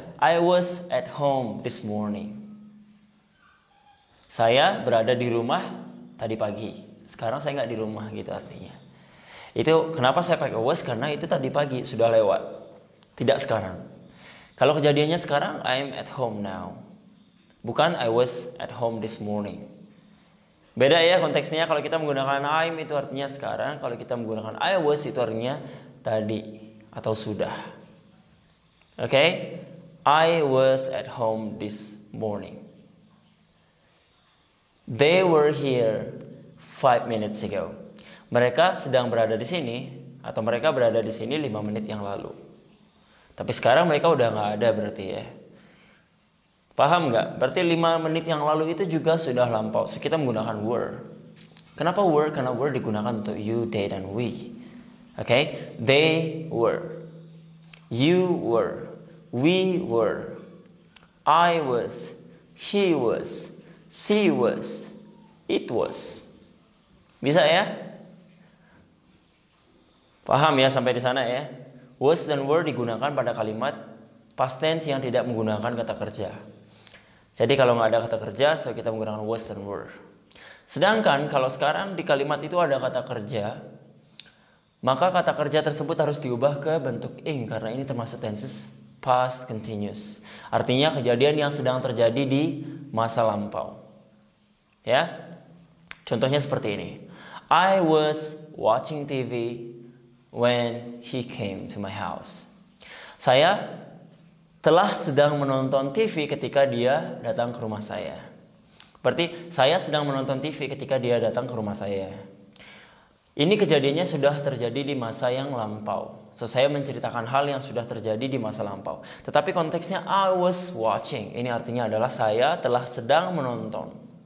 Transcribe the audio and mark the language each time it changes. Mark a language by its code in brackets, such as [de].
[en] I was at home this morning. [id] Saya berada di rumah tadi pagi. Sekarang saya nggak di rumah gitu artinya. Itu kenapa saya pakai was, karena itu tadi pagi sudah lewat. Tidak sekarang. Kalau kejadiannya sekarang, [en] I am at home now. [id] Bukan [en] I was at home this morning. [id] Beda ya konteksnya. Kalau kita menggunakan I'm itu artinya sekarang. Kalau kita menggunakan I was itu artinya tadi atau sudah. Oke? [en] I was at home this morning. They were here 5 minutes ago. [id] Mereka sedang berada di sini atau mereka berada di sini 5 menit yang lalu. Tapi sekarang mereka udah nggak ada berarti ya. Paham nggak? Berarti 5 menit yang lalu itu juga sudah lampau. So, kita menggunakan were. Kenapa were? Karena were digunakan untuk you, they, dan we. Oke? [en] They were. You were. We were. I was. He was. She was. It was. [id] Bisa ya? Paham ya sampai di sana ya? Was dan were digunakan pada kalimat past tense yang tidak menggunakan kata kerja. Jadi kalau nggak ada kata kerja, so kita menggunakan was dan were. Sedangkan kalau sekarang di kalimat itu ada kata kerja, maka kata kerja tersebut harus diubah ke bentuk ing karena ini termasuk tenses past continuous. Artinya kejadian yang sedang terjadi di masa lampau. Ya, contohnya seperti ini. [en] I was watching TV when he came to my house. [id] Saya telah sedang menonton TV ketika dia datang ke rumah saya. Berarti saya sedang menonton TV ketika dia datang ke rumah saya. Ini kejadiannya sudah terjadi di masa yang lampau. So, saya menceritakan hal yang sudah terjadi di masa lampau. Tetapi konteksnya [en] I was watching. [id] Ini artinya adalah saya telah sedang menonton.